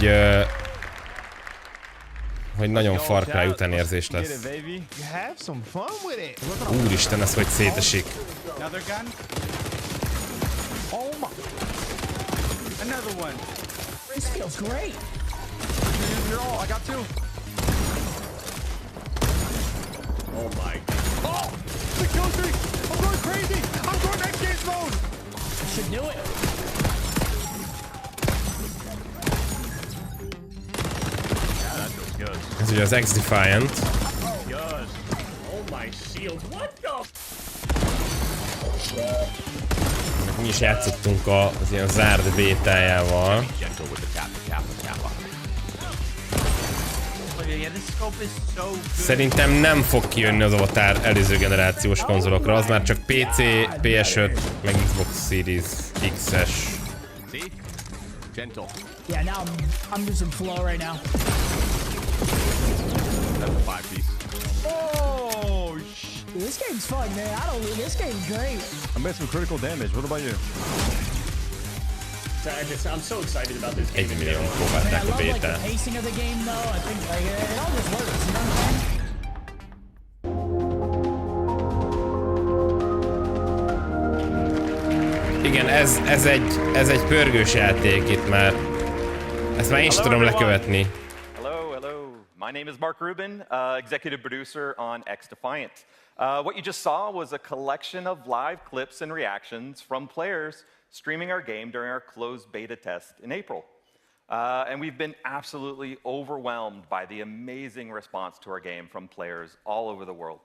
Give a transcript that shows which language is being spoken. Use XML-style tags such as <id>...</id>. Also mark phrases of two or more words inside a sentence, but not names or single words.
<hu>hogy nagyon Far Cry után érzés lesz. Úristen, ez hogy szétesik.</hu> <en>Oh my god. Oh! The kill streak! I'm going crazy! I'm going next game's mode! I should do it. Yeah, that feels good.</en> <hu>Ez ugye az X-Defiant.</hu> <en>Good. Oh my shield. What the?</en> <hu>Mi is játszottunk az ilyen zárt bétájával. Szerintem nem fog kijönni az Avatar előző generációs konzolokra, az már csak PC, PS5, meg Xbox Series X-es.</hu> <en>Yeah, now I'm losing flow right now. That's a 5-piece. Oh, This game's fun, man. This game's great. I made some critical damage. What about you? I'm so excited about this game.</en> <hu>1 millióan próbálták a bétát.</hu> <en>The pacing of the game, though, I think like it all just works. You know what I'm saying?</en> <hu>Igen, ez egy pörgős játék itt már. Ezt már én is tudom lekövetni.</hu> <en>Hello. My name is Mark Rubin, executive producer on XDefiant. What you just saw was a collection of live clips and reactions from players streaming our game during our closed beta test in April. And we've been absolutely overwhelmed by the amazing response to our game from players all over the world.</en>